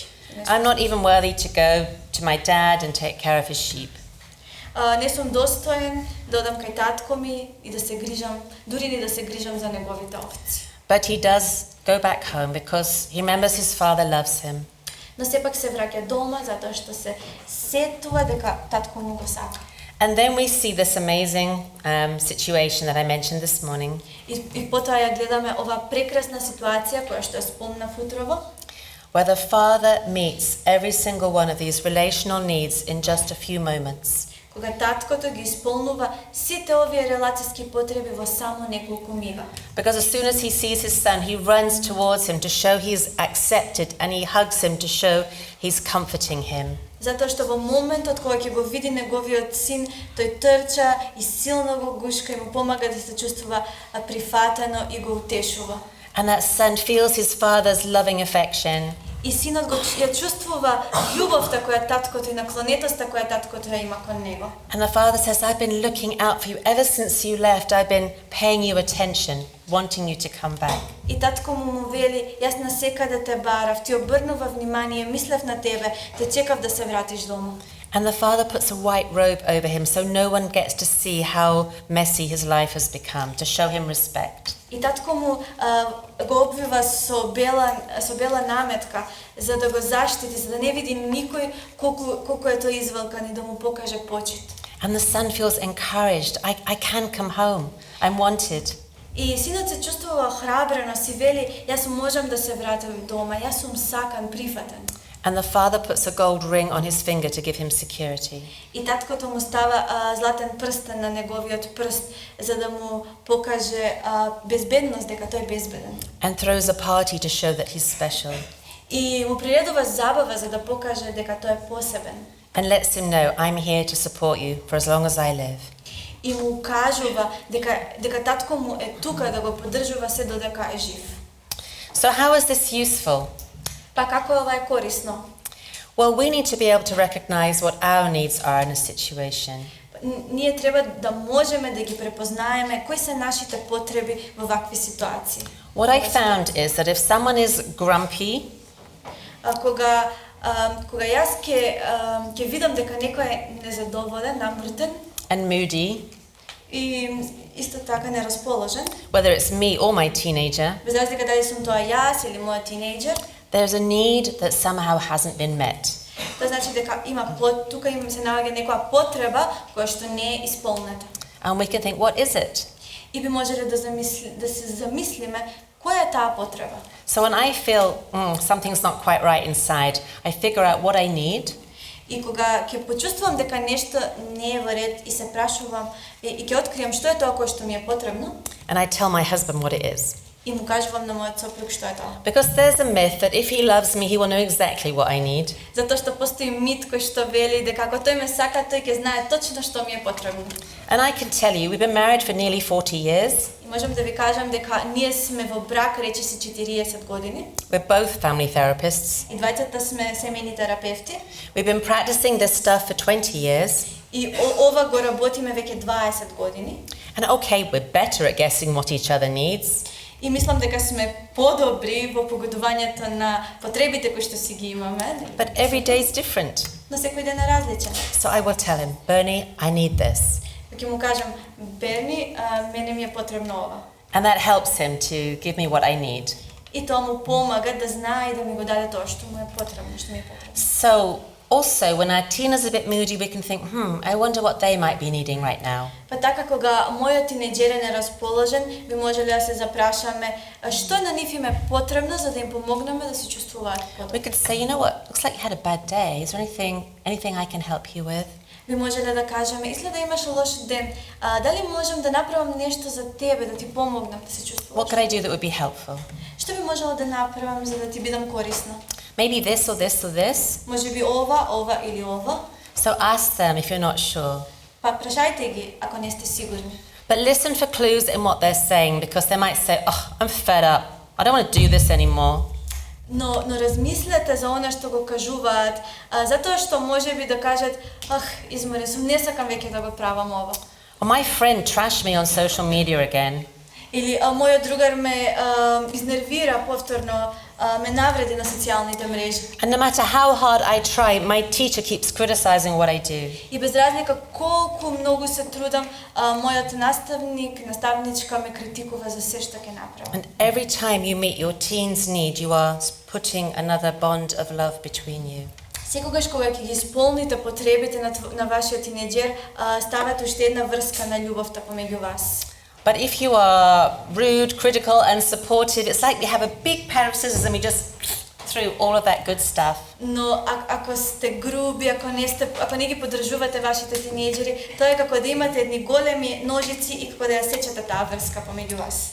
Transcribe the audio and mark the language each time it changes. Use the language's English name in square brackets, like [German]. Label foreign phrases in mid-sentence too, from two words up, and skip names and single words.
[English] I'm not even worthy to go to my dad and take care of his sheep. [Macedonian] Не сум достоен да одам кај татко ми и да се грижам, дури ни да се грижам за неговите овци. [English] But he does go back home because he remembers his father loves him. [Macedonian] Но сепак се враќа дома затоа што се сетува дека татко му го сака. [English] And then we see this amazing situation that I mentioned this morning. [Macedonian] И потоа ја гледаме ова прекрасна ситуација која што ја спомнав утрово, [English] Where the father meets every single one of these relational needs in just a few moments. [Macedonian] кога таткото ги исполнува сите овие релацијски потреби во само неколку мига. [English] Because as soon as he sees his son, he runs towards him to show he's accepted, and he hugs him to show he's comforting him. [Macedonian] Затоа што во моментот кога ќе го види неговиот син, тој трча и силно го гушка и му помага да се чувствува прифатено и го утешува. [English] And that son feels his father's loving affection. [Macedonian] И синот го ја чувствува љубовта која таткото и наклонетоста која таткото ја има кон него. [English] And the father says, I've been looking out for you ever since you left. I've been paying you attention, wanting you to come back. [Macedonian] И татко му вели, јас на секаде те барав, ти обрнува внимание, мислев на тебе, те чекав да се вратиш дома. [English] And the father puts a white robe over him so no one gets to see how messy his life has become, to show him respect. [Macedonian] И татко му го обвива со бела наметка за да го заштити, за да не види никој колку е тој извелкан и да му покаже почит. [English] And the son feels encouraged. I can come home. I'm wanted. [Macedonian] И синот се чувствува храбрено, си вели, јас можам да се вратам дома, јас сум сакан, прифатен. [English] And the father puts a gold ring on his finger to give him security. [Macedonian] И таткото му става златен прстен на неговиот прст за да му покаже безбедност, дека тој е безбеден. [English] And throws a party to show that he's special. [Macedonian] И му приредува забава за да покаже дека тој е посебен. [English] And lets him know, I'm here to support you for as long as I live. [Macedonian] И му кажува дека татко му е тука да го поддржува се додека е жив. [English] So how is this useful? [Macedonian] Па како ова е корисно? [English] Well, we need to be able to recognize what our needs are in a situation. [Macedonian] Ние треба да можеме да ги препознаеме кои се нашите потреби во вакви ситуации. [English] What I found is that if someone is grumpy, [Macedonian] Кога јас ќе видам дека некој е незадоволен, намртен [English] and moody, [Macedonian] и исто така нерасположен, [English] whether it's me or my teenager, [Macedonian] без разлика дали сум тоа јас или мојот тинејџер, [English] there's a need that somehow hasn't been met. [Macedonian] тоа значи дека тука се наоѓа некоја потреба која што не е исполнета. [English] And we can think, what is it? [Macedonian] И би можеле да се замислиме која е таа потреба. [English] So when I feel something's not quite right inside, I figure out what I need. [Macedonian] И кога ќе почувствувам дека нешто не е во ред и се прашувам и ќе откријам што е тоа кое што ми е потребно. [English] And I tell my husband what it is. [Macedonian] И му кажувам на мојот сопруг што е тоа. [English] Because there's a myth that if he loves me, he will know exactly what I need. [Macedonian] Затоа што постои мит кој што вели дека ако тој ме сака, тој ќе знае точно што ми е потребно. [English] And I can tell you, we've been married for nearly 40 years. [Macedonian] И можам да ви кажам дека ние сме во брак речиси 40 години. [English] We're both family therapists. [Macedonian] И двајцата сме семејни терапевти. [English] We've been practicing this stuff for 20 years. [Macedonian] И ова го работиме веќе 20 години. [English] And okay, we're better at guessing what each other needs. [Macedonian] И мислам дека сме подобри во погодувањето на потребите кои што си ги имаме. [English] But every day is different. [Macedonian] Но секој ден е различен. [English] So I will tell him, Bernie, I need this. [Macedonian] Ќе му кажам, Берни, мене ми е потребно ова. [English] And that helps him to give me what I need. [Macedonian] И тоа му помага да знае и да ми го даде тоа што му е потребно, што ми е потребно. [English] So also, when our teen is a bit moody, we can think, I wonder what they might be needing right now. [Macedonian] Па така кога мојот тинејџер е нерасположен, би можеле да се запрашаме што на нив им е потребно за да им помогнеме да се чувствуваат подобро. [English] We could say, you know what, looks like you had a bad day. Is there anything I can help you with? [Macedonian] Би можеле да кажеме, изгледа имаш лош ден, дали можам да направам нешто за тебе, да ти помогнам да се чувствуваш? [English] What could I do that would be helpful? [Macedonian] Што би можела да направам за да ти бидам корисна? [English] Maybe this or this or this. [Macedonian] Може би ова или ова. [English] So ask them if you're not sure. [Macedonian] Па прашајте ги ако не сте сигурни. [English] But listen for clues in what they're saying, because they might say, I'm fed up. I don't want to do this anymore. [Macedonian] Но размислете за она што го кажуваат, затоа што можеби да кажат, изморен сум, не сакам веќе да го правам ова. [English] Or my friend trashed me on social media again. [Macedonian] Или мојот другар ме изнервира повторно, ме навреди на социјалните мрежи. [English] And no matter how hard I try, my teacher keeps criticizing what I do. [Macedonian] И без разлика колку многу се трудам, мојот наставничка ме критикува за се што ќе направам. [English] And every time you meet your teen's need, you are putting another bond of love between you. [Macedonian] Секогаш кога ќе ги исполните потребите на вашиот тинејџер, ставате уште една врска на љубовта помеѓу вас. [English] But if you are rude, critical and supportive, it's like we have a big pair of scissors and we just through all of that good stuff. [Macedonian] Но ако сте груби, ако не ги поддржувате вашите тинејџери, тоа е како да имате едни големи ножици и како да ја сечете таа врска помеѓу вас.